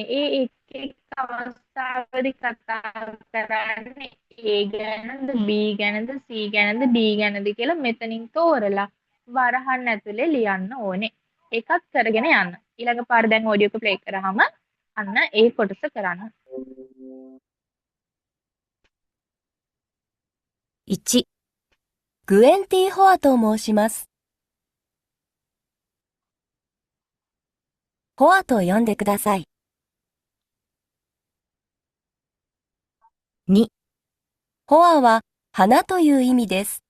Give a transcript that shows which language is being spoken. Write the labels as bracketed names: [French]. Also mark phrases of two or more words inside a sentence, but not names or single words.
[Sinhala] ඒ එක් එක් අවස්ථාවකදී කතා කරන්නේ A ගැනද B ගැනද C ගැනද D ගැනද කියලා මෙතනින් තෝරලා වරහන් ඇතුලේ ලියන්න ඕනේ. ඒකත් කරගෙන යන්න. ඊළඟ පාර දැන් ඔඩියෝ එක ප්ලේ කරාම අන්න ඒ කොටස කරන්න. [Japanese] 1、グエンティ・ホアと申します。ホアと呼んでください。2、ホアは花という意味です